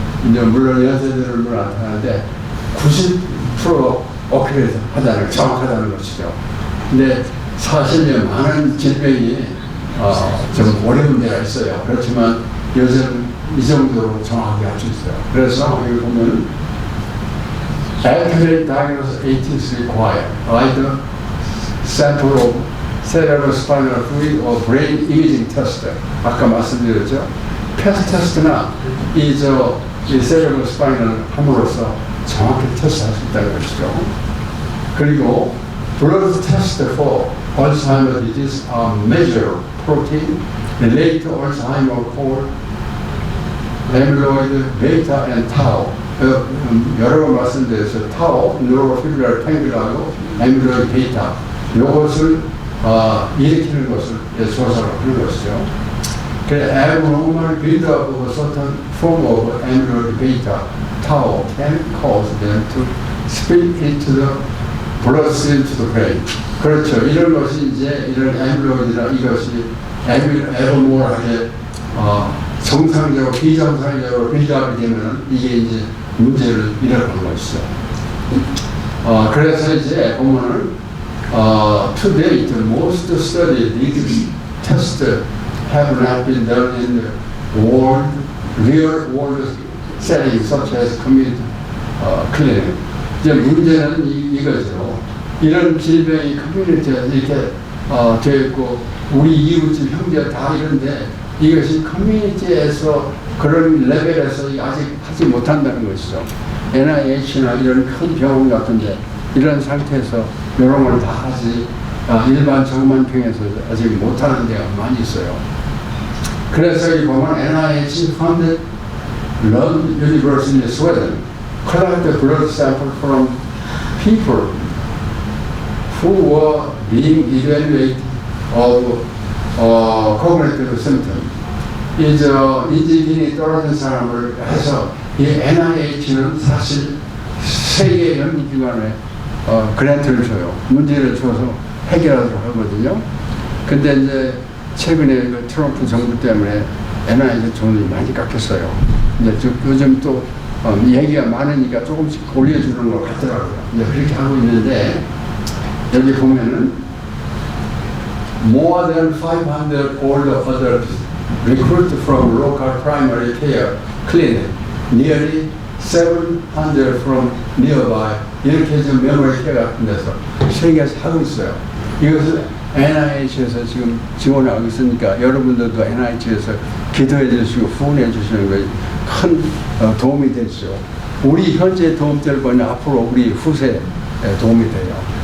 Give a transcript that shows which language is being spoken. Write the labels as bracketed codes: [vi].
[ko] 이제 물론 연세들은 나타나는데 90% 어큐레이트 하다는 정확하다는 것이죠. 근데 사실 많은 질병이 좀 어려운 데가 있어요. 그렇지만 요즘 이 정도로 정확하게 할 수 있어요. 그래서 여기 보면 [en] accurate diagnosis is required. Either sample of cerebrospinal fluid or brain imaging test. [ko] 아까 말씀드렸죠. PET 테스트나 이 cerebrospinal 함으로써 정확히 테스트할 수 있다는 것이죠. 그리고 [en] blood test for Alzheimer's disease measure protein related to Alzheimer's called amyloid beta and tau. [ko] 여러 번 말씀드렸어요. tau, neurofibrillary tangle하고 amyloid beta. 이것을 일으키는 것을 조사를 하는 것이죠. [en] 그 abnormal buildup of a certain form of amyloid beta, tau, can cause them to spill into the bloodstream to the brain. [ko] 그렇죠. 이런 것이 이제 이런 amyloid나 이것이 abnormal하게 정상적으로 비정상적으로 빌드업이 되면 이게 이제 문제를 일으키는 것이죠. 그래서 이제 보면은 [en] to date most studies these tests have not been done in the real world settings such as community clinic. [ko] 이제 문제는 이거죠. 이런 질병이 커뮤니티에 이렇게 되어 있고 우리 이웃집 형제 다 이런데 이것이 커뮤니티에서 그런 레벨에서 아직 하지 못한다는 것이죠. NIH나 이런 큰 병원 같은데 이런 상태에서 이런 걸 다 하지 일반 정만평에서 아직 못하는 데가 많이 있어요. 그래서 여기 보면 [en] NIH funded Lund University in Sweden collected blood sample from people who were being evaluated of cognitive symptoms. [ko] 인지기능이 떨어진 사람을 해서 이 NIH는 사실 세계 연구기관에 그랜트를 줘요. 문제를 줘서 해결하도록 하거든요. 근데 이제 최근에 그 트럼프 정부 때문에 NIH 돈이 많이 깎였어요. 이제 요즘 또 얘기가 많으니까 조금씩 올려주는 것 같더라고요. 이제 그렇게 하고 있는데 여기 보면은 [en] more than 500 older adults recruited from local primary care clinic, nearly 700 from nearby. [ko] 이렇게 좀 메모리 케어 같은 데서 세계에서 하고 있어요. 이것을 NIH에서 지금 지원하고 있으니까 여러분들도 NIH에서 기도해 주시고 후원해 주시는 것이 큰 도움이 되죠. 우리 현재 도움될 거는 앞으로 우리 후세에 도움이 돼요.